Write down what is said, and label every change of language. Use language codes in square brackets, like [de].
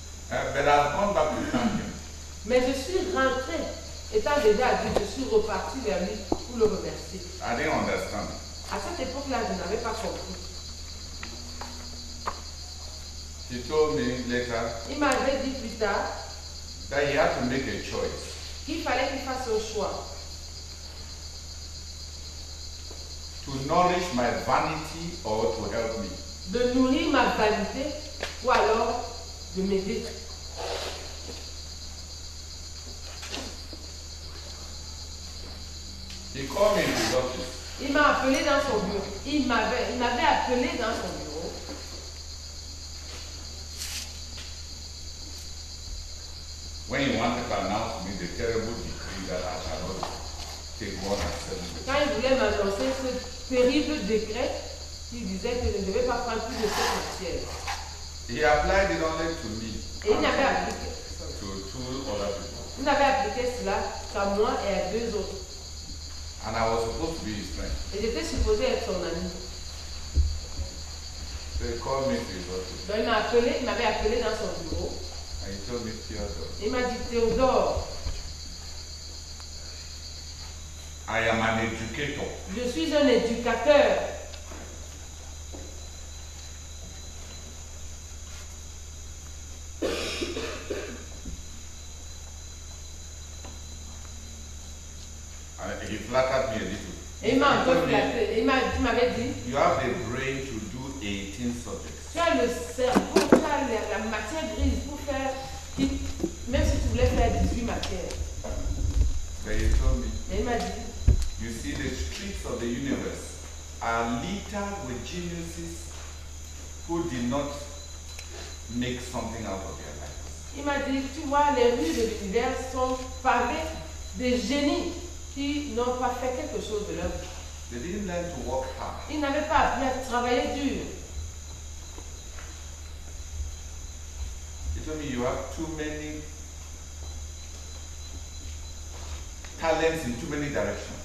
[en] But I've gone back to thank him. [fr] Mais je suis rentré, étant déjà adulte, je suis reparti vers lui pour le remercier. [en] I didn't understand. [fr] À cette époque-là, je n'avais pas compris. [en] He told me later [fr] Il m'avait dit plus tard [en] that he had to make a choice. [fr] qu'il fallait qu'il fasse un choix. [en] To nourish my vanity or to help me. [fr] De nourrir ma vanité ou alors de m'aider. [en] He called me into his office. [fr] Il m'a appelé dans son bureau. Il m'avait appelé dans son bureau. [en] When he wanted to announce to me the terrible decree that I shall not take more than 7 days. [fr] Quand il voulait m'annoncer ce terrible décret qui disait que je ne devais pas prendre plus de 7 matières. [en] He applied it only to me [fr] Et il n'avait appliqué, [en] to 2 other people. [fr] il n'avait appliqué cela qu'à moi et à 2 autres. [en] And I was supposed to be his friend. [fr] Et j'étais supposé être son ami. [en] So he called me to his office. [fr] Donc il m'avait appelé dans son bureau. [en] And he told me, Theodore, [fr] Il m'a dit, Théodore, [en] I am an educator. [fr] je suis un éducateur. [en] And he flattered me a little. [fr] Et il m'a [en] He [fr] un peu [en] told me, [fr] flatté. Il m'avait dit, [en] you have the brain to do 18 subjects. [fr] tu as le cerveau, tu as la matière grise pour faire, même si tu voulais faire 18 matières. [en] But he told me, [fr] Et il m'a dit, [en] you see, the streets of the universe are littered with geniuses who did not make something out of their lives. [fr] il m'a dit, tu vois, les rues de l'univers sont pavées de génies qui n'ont pas fait quelque chose de leur vie. [en] They didn't learn to work hard. [fr] Ils n'avaient pas appris à travailler dur. [en] He told me, you have too many talents in too many directions.